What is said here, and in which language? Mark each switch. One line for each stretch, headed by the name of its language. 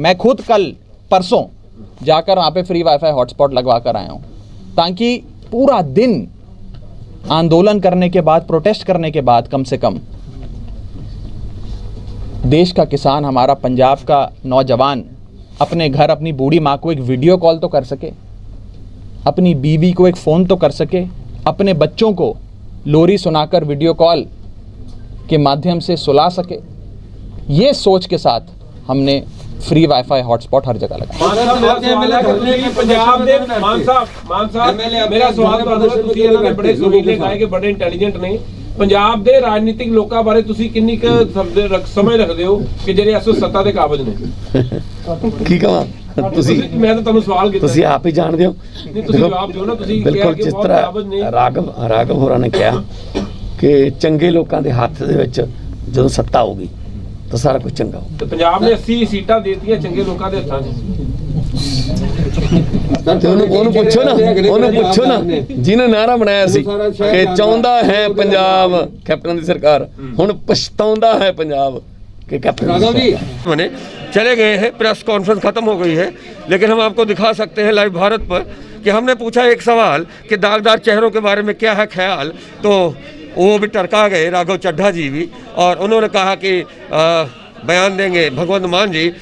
Hindi: मैं खुद कल परसों जाकर वहाँ पे फ्री वाईफाई हॉटस्पॉट लगवा कर आया हूँ, ताकि पूरा दिन आंदोलन करने के बाद, प्रोटेस्ट करने के बाद, कम से कम देश का किसान, हमारा पंजाब का नौजवान अपने घर अपनी बूढ़ी माँ को एक वीडियो कॉल तो कर सके, अपनी बीवी को एक फ़ोन तो कर सके, अपने बच्चों को लोरी सुनाकर वीडियो कॉल के माध्यम से सुला सके। ये सोच के साथ हमने फ्री वाईफाई हॉटस्पॉट हर जगह लगाया।
Punjabi: पंजाब ਦੇ ਮਾਨ ਸਾਹਿਬ ਮੇਰਾ ਸਵਾਲ ਤੁਹਾਨੂੰ ਹੈ, ਤੁਸੀਂ ਇਹਨਾਂ ਦੇ ਬੜੇ ਸੁਰੀਲੇ ਗਾਇਕ, ਬੜੇ ਇੰਟੈਲੀਜੈਂਟ ਨੇ। ਪੰਜਾਬ ਦੇ ਰਾਜਨੀਤਿਕ ਲੋਕਾਂ ਬਾਰੇ ਤੁਸੀਂ ਕਿੰਨੀ ਕੁ ਸਮਝ ਰੱਖਦੇ ਹੋ ਕਿ ਜਿਹੜੇ ਇਸ ਵਕਤ ਸੱਤਾ ਦੇ ਕਾਬਜ਼ ਨੇ? ਕੀ ਕਹਾਂ ਤੁਸੀਂ, ਮੈਂ ਤਾਂ ਤੁਹਾਨੂੰ ਸਵਾਲ ਕੀਤਾ, ਤੁਸੀਂ ਆਪ ਹੀ ਜਾਣਦੇ ਹੋ। ਨਹੀਂ, ਤੁਸੀਂ ਜਵਾਬ ਦਿਓ ਨਾ। ਤੁਸੀਂ ਬਿਲਕੁਲ ਜਿਸ ਤਰ੍ਹਾਂ ਰਾਘਵ ਹੋਰਾਂ ਨੇ ਕਿਹਾ ਕਿ ਚੰਗੇ ਲੋਕਾਂ ਦੇ ਹੱਥ ਦੇ ਵਿੱਚ ਜਦੋਂ ਸੱਤਾ ਹੋਊਗੀ ਤਾਂ ਸਾਰਾ ਕੁਝ ਚੰਗਾ ਹੋਊ। ਤੇ ਪੰਜਾਬ ਨੇ 80 ਸੀਟਾਂ ਦੇਤੀਆਂ ਚੰਗੇ ਲੋਕਾਂ ਦੇ ਹੱਥਾਂ 'ਚ। ਉਹਨੂੰ ਪੁੱਛੋ ਨਾ ਜਿਹਨੇ ਨਾਰਾ ਬਣਾਇਆ ਸੀ ਕਿ ਚਾਹੁੰਦਾ ਹੈ ਪੰਜਾਬ ਕੈਪਟਨ ਦੀ ਸਰਕਾਰ, ਹੁਣ ਪਛਤਾਉਂਦਾ है पंजाब कि कैप्टन।
Hindi: राघव जी चले गए हैं, प्रेस कॉन्फ्रेंस खत्म हो गई है, लेकिन हम आपको दिखा सकते हैं लाइव भारत पर कि हमने पूछा एक सवाल कि दागदार चेहरों के बारे में क्या है ख्याल, तो वो भी टरका गए, राघव चड्ढा जी भी, और उन्होंने कहा कि बयान देंगे भगवंत मान जी